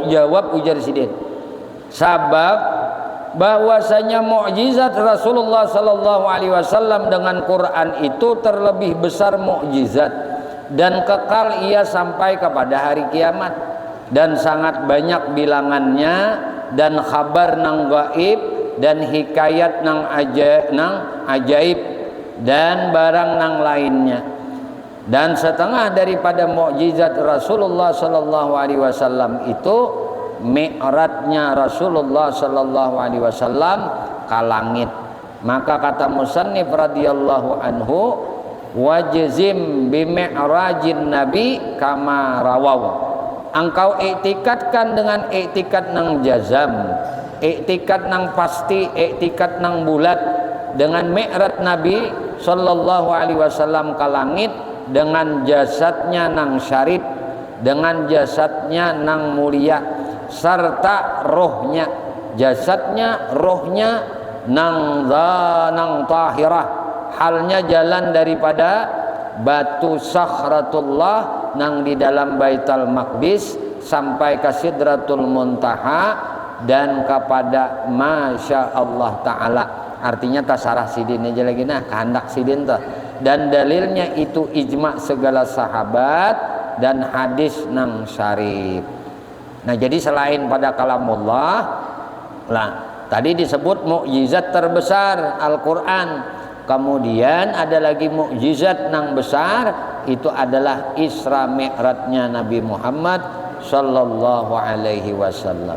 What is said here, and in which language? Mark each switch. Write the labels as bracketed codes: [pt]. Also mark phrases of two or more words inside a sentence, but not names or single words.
[bjn] Jawab ujar Sidin, sabab bahwasanya mukjizat Rasulullah [ar] صلى الله عليه وسلم [bjn] dengan Quran itu terlebih besar mukjizat dan kekal ia sampai kepada hari kiamat, dan sangat banyak bilangannya, dan khabar nang gaib dan hikayat nang ajaib dan barang nang lainnya. Dan setengah daripada mukjizat Rasulullah [ar] صلى الله عليه وسلم [bjn] itu mi'rajnya Rasulullah [ar] صلى الله عليه وسلم [bjn] ke langit. Maka kata musannif [ar] رضي الله عنه واجزم بمعراج النبي كما رووا. [bjn] Engkau iktikadkan dengan iktikad nang jazam, iktikad nang pasti, iktikad nang bulat dengan mi'raj nabi [ar] صلى الله عليه وسلم [bjn] ke langit, dengan jasadnya nang syarif, dengan jasadnya nang mulia, serta rohnya, jasadnya, rohnya nang tahirah, halnya jalan daripada batu sakhratullah nang di dalam Baitul Maqdis sampai ke Sidratul Muntaha dan kepada [ar] ما شاء الله تعالى. [bjn] Artinya tasarah Sidin aja lagi, nah kehendak Sidin tuh. Dan dalilnya itu ijma segala sahabat dan hadis nang syarif. Nah, jadi selain pada kalamullah, lah tadi disebut mukjizat terbesar Al-Qur'an. [id] Kemudian ada lagi mukjizat yang besar, itu adalah Isra Mi'rajnya Nabi Muhammad [ar] صلى الله عليه وسلم.